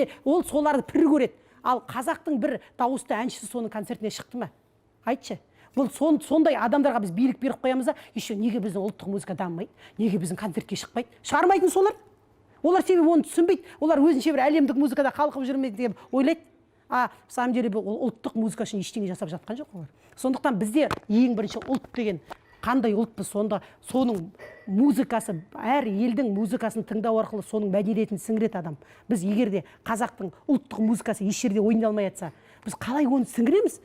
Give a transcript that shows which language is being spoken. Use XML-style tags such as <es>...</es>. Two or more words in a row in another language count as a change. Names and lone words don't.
<kk>Ол соларды пірі көреді. Ал қазақтың бір дауысты әншісі соның концертіне шықты ма? Айтшы. бұл сондай адамдарға біз билік беріп қоямыз да, еще неге біздің ұлттық музыка дамымайды, неге біздің концертке шықпайды, шығармайтын солар. Олар себебі оны түсінбейді, олар өзінше бір әлемдік музыкада қалқып жүрмейді деп ойлайды.</kk> <ru>В самом деле</ru> <kk>бұл ұлттық музыка үшін ештеңе жасап жатқан жоқ олар. Сондықтан бізде ең бірінші ұлт деген қандай ұлтпыз, сонда соның музыкасы, әр елдің музыкасын тыңдау арқылы соның мәдениетін сіңіреді адам. Біз егер де қазақтың ұлттық музыкасы еш жерде ойналмай жатса, біз қалай оны сіңіреміз?</kk>